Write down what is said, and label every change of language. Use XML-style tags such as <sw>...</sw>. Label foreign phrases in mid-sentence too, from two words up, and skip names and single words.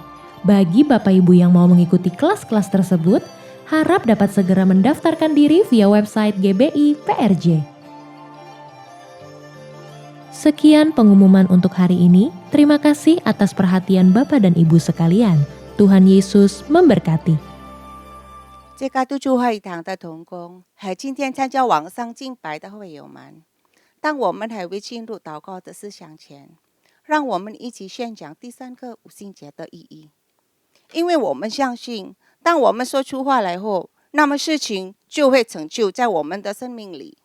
<id>Bagi Bapak Ibu yang mau mengikuti kelas-kelas tersebut, harap dapat segera mendaftarkan diri via website GBI PRJ. Sekian pengumuman untuk hari ini. Terima kasih atas perhatian Bapak dan Ibu sekalian. Tuhan Yesus memberkati.</id> <zh>这个督促会堂的同工和今天参加网上敬拜的会友们，当我们还未进入祷告的思想前，让我们一起宣讲第三个五旬节的意义。因为我们相信，当我们说出话来后，那么事情就会成就在我们的生命里。</zh>